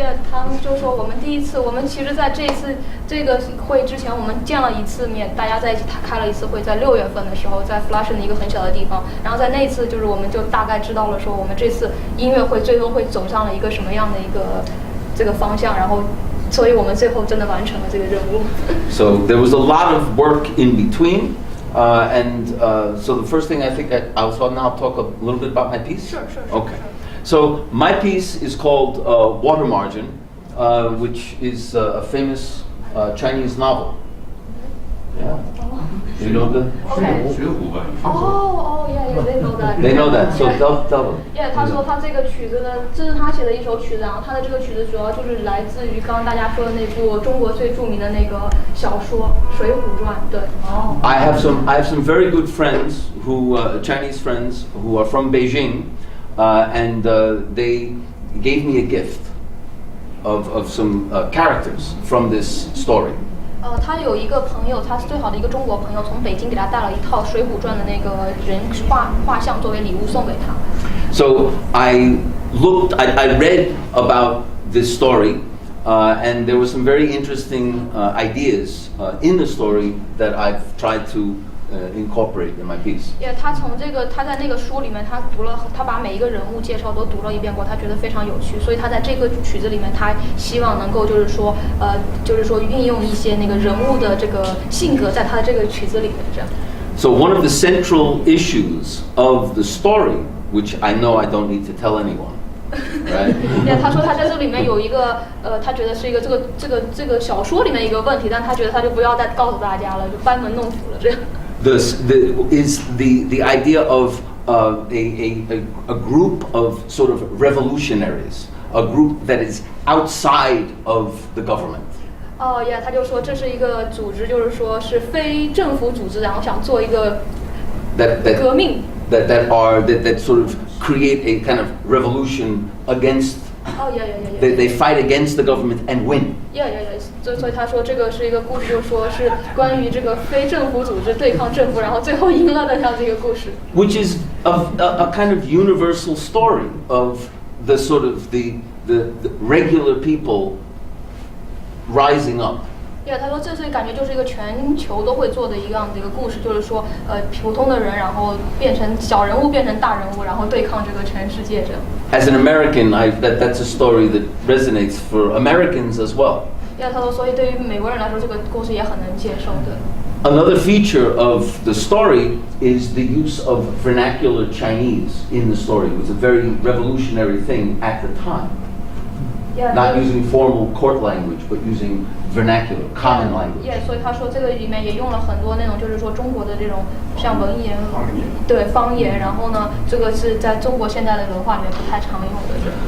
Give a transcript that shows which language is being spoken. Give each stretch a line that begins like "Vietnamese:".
Chinese: 他们就说我们第一次，我们其实在这一次这个会之前，我们见了一次面，大家在一起开了一次会，在6月份的时候，在 Flushing 的一个很小的地方。然后在那一次，就是我们就大概知道了说，我们这次音乐会最终会走上了一个什么样的一个这个方向，然后，所以我们最后真的完成了这个任务。
English: So there was a lot of work in between. So the first thing I think I'll now talk a little bit about my piece. Sure. Okay. So my piece is called Water Margin, which is a famous Chinese novel. Yeah. You know the? Okay. Oh, yeah, they know that. They know that. So tell them.
Chinese: Yeah, 他说他这个曲子呢，这是他写的一首曲子，然后他的这个曲子主要就是来自于刚刚大家说的那部中国最著名的那个小说《水浒传》。对。哦。
English: I have some very good friends Chinese friends who are from Beijing, and they gave me a gift of some characters from this story.
Chinese: 他有一个朋友，他是最好的一个中国朋友，从北京给他带了一套《水浒传》的那个人画像作为礼物送给他。
English: So I read about this story, and there were some very interesting ideas in the story that I've tried to incorporate in my piece.
Chinese: 他在那个书里面，他把每一个人物介绍都读了一遍过，他觉得非常有趣，所以他在这个曲子里面，他希望能够就是说运用一些那个人物的这个性格在他的这个曲子里面这样。
English: So one of the central issues of the story, which I know I don't need to tell anyone. Right?
Chinese: 他说他在这里面有一个他觉得是一个这个小说里面一个问题，但他觉得他就不要再告诉大家了，就班门弄斧了这样。
English: Is the idea of a group of sort of revolutionaries, a group that is outside of the government.
Chinese: 他就说这是一个组织，就是说是非政府组织，然后想做一个革命。
English: That sort of create a kind of revolution against. They fight against the government and win.
Chinese: 所以他说这个是一个故事，就是说是关于这个非政府组织对抗政府，然后最后赢了的这样的一个故事。
English: Which is a kind of universal story of the sort of the regular people rising up.
Chinese: 他说这是感觉就是一个全球都会做的一样的一个故事，就是说普通的人，然后变成小人物变成大人物，然后对抗这个全世界这样。
English: As an American, that's a story that resonates for Americans as well.
Chinese: 他说所以对于美国人来说，这个故事也很能接受的。
English: Another feature of the story is the use of vernacular Chinese in the story. It was a very revolutionary thing at the time. not using formal court language, but using vernacular, common language.
Chinese: Yeah, 所以他说这个里面也用了很多那种就是说中国的这种像文言，对方言，然后呢，这个是在中国现代的文化里面不太常用的。